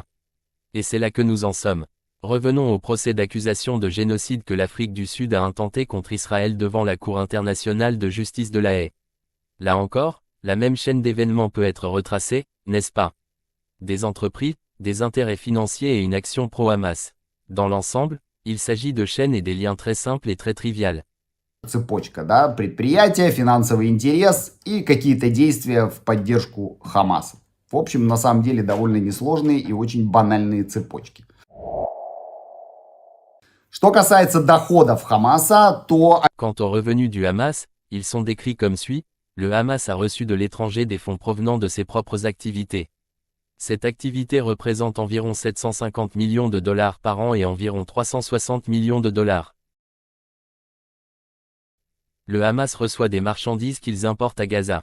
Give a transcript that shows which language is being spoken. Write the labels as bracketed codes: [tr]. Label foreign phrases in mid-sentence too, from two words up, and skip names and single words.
[fr] Et c'est là que nous en sommes. Revenons au procès d'accusation de génocide que l'Afrique du Sud a intenté contre Israël devant la Cour internationale de justice de La Haye. Là encore, la même chaîne d'événements peut être retracée, n'est-ce pas? Des entreprises, des intérêts financiers et une action pro-Hamas. Dans l'ensemble, il s'agit de chaînes et des liens très simples et très triviales. [ru] Цепочка, да, предприятие, финансовый интерес и какие-то действия в поддержку Хамаса. В общем, на самом деле довольно несложные и очень банальные цепочки. Что касается доходов Хамаса, то... [fr] Quant aux revenus du Hamas, ils sont décrits comme suit. Le Hamas a reçu de l'étranger des fonds provenant de ses propres activités. Cette activité représente environ 750 millions de dollars par an et environ 360 millions de dollars. Le Hamas reçoit des marchandises qu'ils importent à Gaza.